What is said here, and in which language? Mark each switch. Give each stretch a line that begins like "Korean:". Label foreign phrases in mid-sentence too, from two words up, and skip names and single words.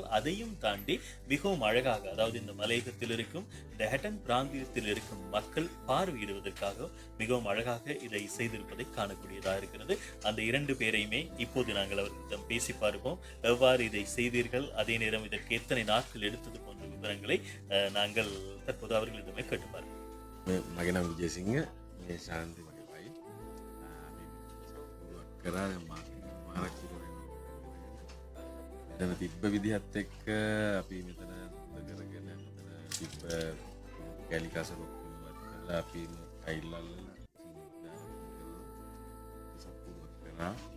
Tamil: அதையும் தாண்டி மிகவும் அழகாக, அதாவது இந்த மலையகத்தில் இருக்கும், இந்த ஹட்டன் பிராந்தியத்தில் இருக்கும் மக்கள் பார்வையிடுவதற்காக மிகவும் அழகாக இதை செய்திருப்பதை காணக்கூடியதாக இருக்கிறது. அந்த 2 பேரையுமே இப்போது நாங்கள் அவர்களிடம் பேசி பார்ப்போம். எவ்வாறு இதை செய்தீர்கள், அதே நேரம் இதற்கு எத்தனை நாட்கள் எடுத்தது போன்ற விவரங்களை நாங்கள் தற்போது அவர்களிடமே கேட்டு பார்ப்போம்.
Sinhala: මගේ නම් විජේසිංහ, මේ ශාන්ති මගේ වයි. කරා මෙතන තිබ්බ විදිහත් එක්ක අපි මෙතන කරගෙන මෙතන තිබ්බ කැලි කසල ඔක්කොම කරලා අපි ටයිල් අල්ලලා සප්පුවක් කරා.